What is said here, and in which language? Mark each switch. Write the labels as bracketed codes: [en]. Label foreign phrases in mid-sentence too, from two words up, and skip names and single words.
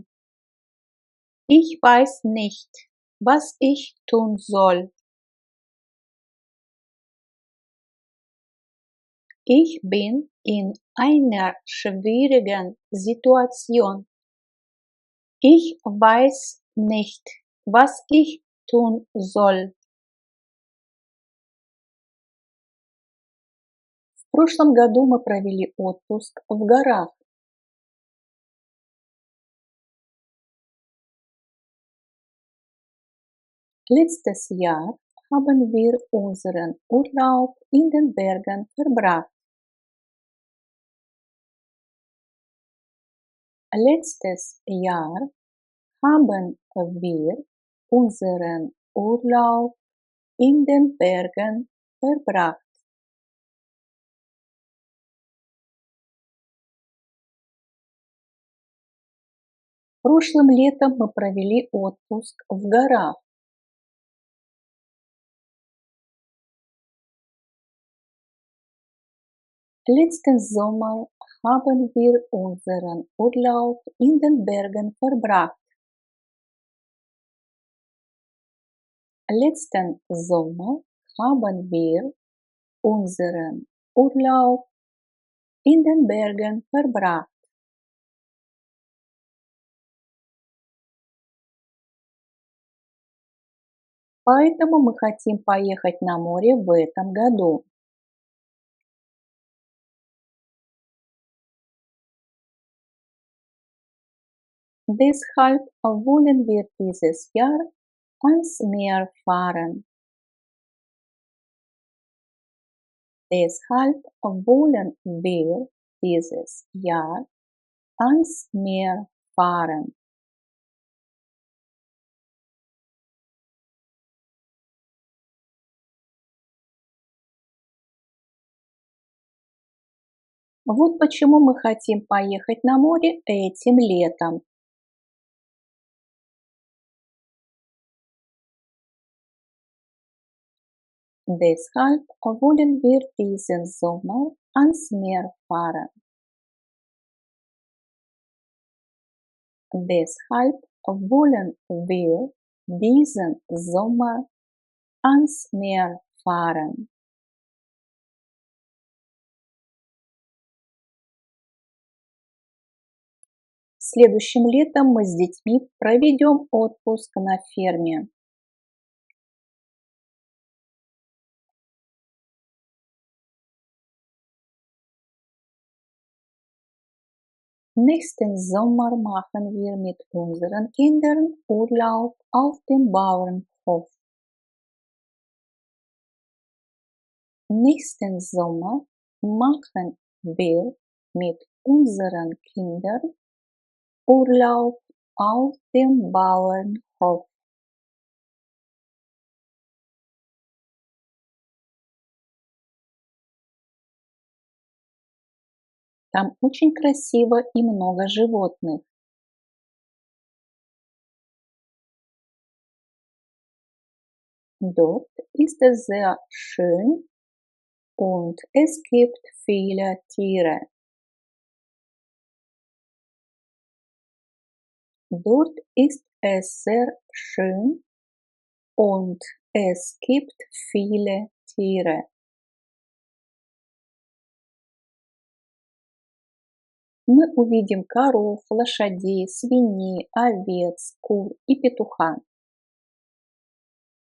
[de] Ich weiß nicht, was ich tun soll. Ich bin in einer schwierigen Situation. Ich weiß nicht, was ich tun soll. [ru] В прошлом году мы провели отпуск в горах. [de] Letztes Jahr haben wir unseren Urlaub in den Bergen verbracht. Letztes Jahr haben wir unseren Urlaub in den Bergen verbracht. [ru] Прошлым летом мы провели отпуск в горах. [de] Letzten Sommer haben wir unseren Urlaub in den Bergen verbracht. Letzten Sommer haben wir unseren Urlaub in den Bergen verbracht. [ru] Поэтому мы хотим поехать на море в этом году. [de] Deshalb wollen wir dieses Jahr ans Meer fahren. Deshalb wollen wir dieses Jahr ans Meer fahren. [ru] Вот почему мы хотим поехать на море этим летом. [de] Deshalb wollen wir diesen Sommer ans Meer fahren. Deshalb wollen wir diesen Sommer ans Meer fahren. [ru] Следующим летом мы с детьми проведем отпуск на ферме. [de] Nächsten Sommer machen wir mit unseren Kindern Urlaub auf dem Bauernhof. Nächsten Sommer machen wir mit unseren Kindern Urlaub auf dem Bauernhof. [ru] Там очень красиво и много животных. [de] Dort ist es sehr schön und es gibt viele Tiere. Dort ist es sehr schön und es gibt viele Tiere. [ru] Мы увидим коров, лошадей, свиней, овец, кур и петуха.